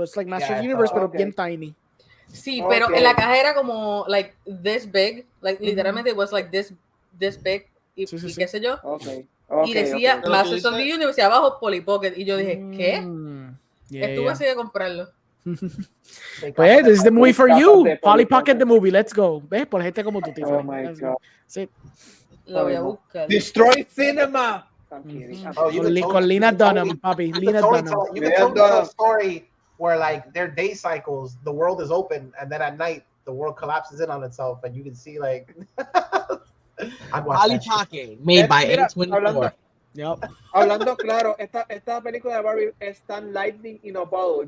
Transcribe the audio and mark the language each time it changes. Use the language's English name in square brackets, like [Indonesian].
[English] So it's like Master of the Universe, [Spanish] pero bien tiny. Sí, pero en la caja era como [English] like this big, [Spanish] like literalmente [English] it was like this big [Spanish] y qué sé yo. Y decía Masters of the Universe y abajo Polly Pocket y yo dije, ¿qué? Estuve así de comprarlo. [English] Pues, this is the movie for you. Polly Pocket the movie, let's go. [Spanish] ¿Ves? Por gente como tú, Tiffany. [English] Oh my God. [Spanish] Sí. Lo voy a buscar. [English] Destroy cinema. [Spanish] Con Lena Dunham, papi. Lena Dunham. [English] You can totally tell a story where like their day cycles, the world is open, and then at night the world collapses in on itself, and you can see like. Polly Pocket, made by A24. [Spanish] Hablando claro, esta película de Barbie es tan [English] lightning in a bottle.